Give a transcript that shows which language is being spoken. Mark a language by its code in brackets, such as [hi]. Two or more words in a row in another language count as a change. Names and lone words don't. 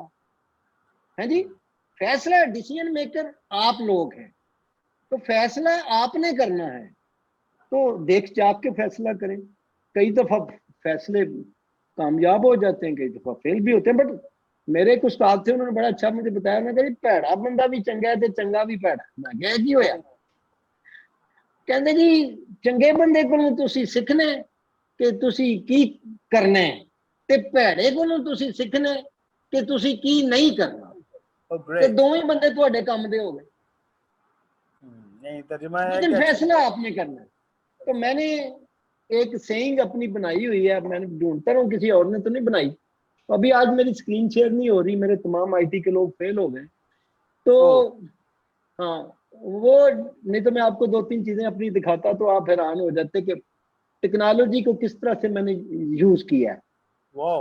[ur] ہاں جی، فیصلہ [en] decision maker [ur] آپ لوگ ہیں، تو فیصلہ آپ نے کرنا ہے، تو دیکھ چاک کے فیصلہ کریں۔ کئی دفعہ فیصلے کامیاب ہو جاتے ہیں، کئی دفعہ فیل بھی ہوتے ہیں، بٹ میرے ایک استاد تھے، انہوں نے بڑا اچھا مجھے بتایا، میں کہ [pa] پیڑا بندہ بھی چنگا ہے تے چنگا بھی پیڑا۔ میں کہا کی ہویا؟ کہندے جی چنگے بندے کولوں تسی سیکھنا ہے کہ تسی کی کرنا ہے، تے پیڑے کولوں تسی سیکھنا ہے کہ تسی کی نہیں کرنا، تے دوویں بندے تہاڈے کام دے ہو گئے، [ur] لیکن فیصلہ آپ نے کرنا ہے۔ تو میں نے ایک سینگ اپنی بنائی ہوئی ہے، میں نے ڈھونڈتا رہا ہوں کسی اور نے تو نہیں بنائی، ابھی آج میری [en] screen share [ur] نہیں ہو رہی، میرے تمام آئی ٹی کے لوگ فیل ہو گئے، تو ہاں وہ نہیں تو میں آپ کو 2-3 چیزیں اپنی دکھاتا تو آپ حیران ہو جاتے کہ ٹیکنالوجی کو کس طرح سے میں نے یوز کیا ہے۔